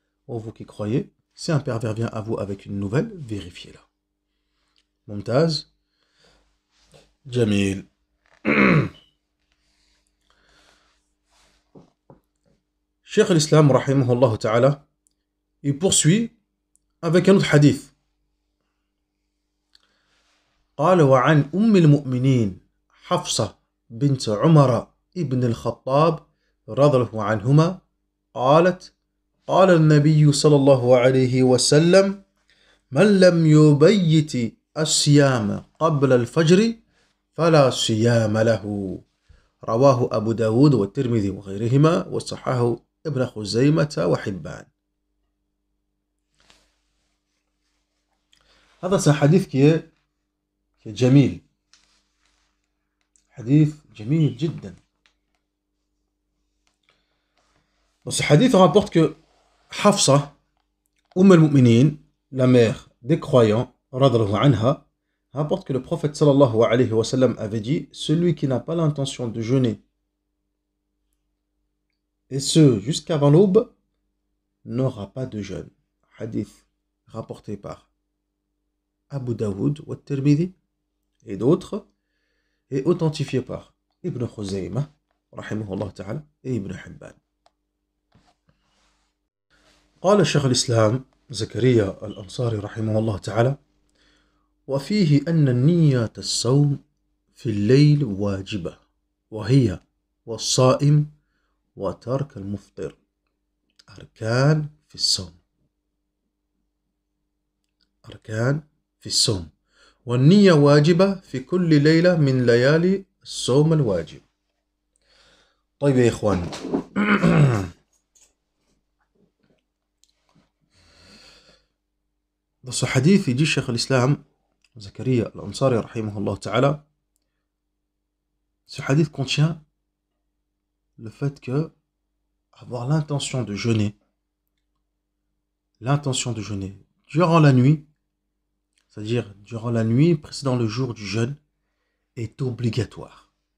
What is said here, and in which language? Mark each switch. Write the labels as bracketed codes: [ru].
[fr] Oh, vous qui croyez, si un pervers vient à vous avec une nouvelle, vérifiez-la. [ar] Mumtaz, Jamil. [fr] Cheikh al-Islam, rahimahullah ta'ala, il poursuit avec un autre hadith. [ar] قال وعن أم المؤمنين حفصة بنت عمر ابن الخطاب رضي الله عنهما قالت قال النبي صلى الله عليه وسلم من لم يبيت الصيام قبل الفجر فلا صيام له رواه أبو داود والترمذي وغيرهما وصححه ابن خزيمة وحبان. هذا [fr] c'est un hadith qui est [ar] جميل. حديث جميل جدا. [fr] Dans ce hadith, on rapporte que Hafsa, al-Mu'minin, la mère des croyants, radhiyallahu anha, rapporte que le prophète sallallahu alayhi wa sallam avait dit: celui qui n'a pas l'intention de jeûner, et ce jusqu'avant l'aube, n'aura pas de jeûne. Hadith rapporté par Abu Daoud wa Tirmidhi et d'autres, et authentifié par Ibn Khuzaymah, rahimahullah ta'ala, et Ibn Hibban. [ar] قال الشيخ الإسلام زكريا الأنصاري رحمه الله تعالى: وفيه أن النية الصوم في الليل واجبة، وهي والصائم وترك المفطر أركان في الصوم. أركان في الصوم، والنية واجبة في كل ليلة من ليالي الصوم الواجب. طيب يا إخوان، [fr] dans ce hadith, il dit Cheikh al-Islam Zakaria al-Ansari rahimahullah ta'ala, ce hadith contient le fait que avoir l'intention de jeûner durant la nuit, c'est-à-dire durant la nuit précédant le jour du jeûne, est obligatoire.